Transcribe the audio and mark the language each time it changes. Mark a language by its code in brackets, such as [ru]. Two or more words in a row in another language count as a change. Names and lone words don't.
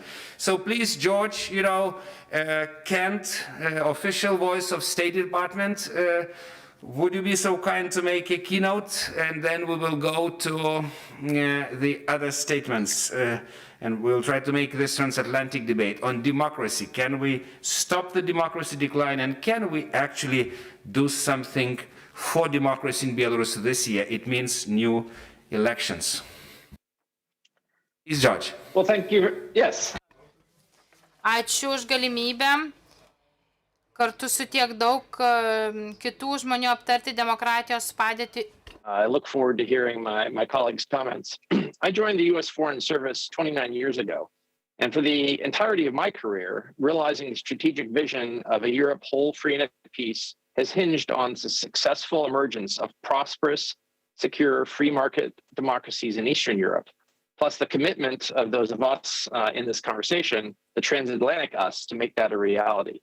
[en] So please, George, Kent, official voice of State Department, would you be so kind to make a keynote, and then we will go to the other statements, and we'll try to make this transatlantic debate on democracy. Can we stop the democracy decline, and can we actually do something for democracy in Belarus this year? It means new elections. Please, George. Well, thank you. Yes. [lt] Ačiū už galimybę kartu su tiek daug kitų žmonių aptarti demokratijos padėtį. [en] I look forward to hearing my colleagues' comments. I joined the U.S. Foreign Service 29 years ago, and for the entirety of my career, realizing the strategic vision of a Europe whole, free, and at peace has hinged on the successful emergence of prosperous, secure, free market democracies in Eastern Europe, plus the commitment of those of us in this conversation, the transatlantic us, to make that a reality.